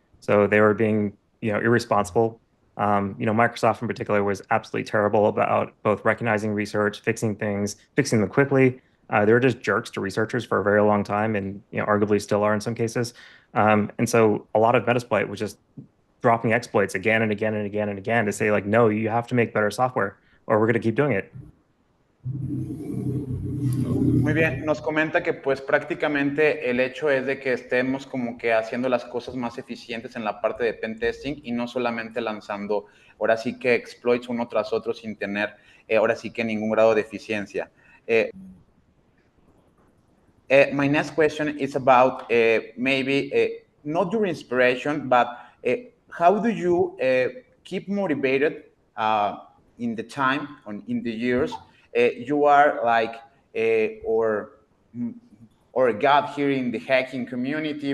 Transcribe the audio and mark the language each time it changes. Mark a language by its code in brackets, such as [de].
[en] So they were being, irresponsible. Microsoft in particular was absolutely terrible about both recognizing research, fixing things, fixing them quickly. They were just jerks to researchers for a very long time, and arguably still are in some cases. And so a lot of Metasploit was just dropping exploits again and again and again and again to say like, no, you have to make better software, or we're going to keep doing it. [es] Muy bien, nos comenta que pues prácticamente el hecho es de que estemos como que haciendo las cosas más eficientes en la parte de pen testing y no solamente lanzando ahora sí que exploits uno tras otro sin tener ahora sí que ningún grado de eficiencia. [en] My next question is about maybe not your inspiration, but how do you keep motivated in the time, in the years? You are like, or a god here in the hacking community.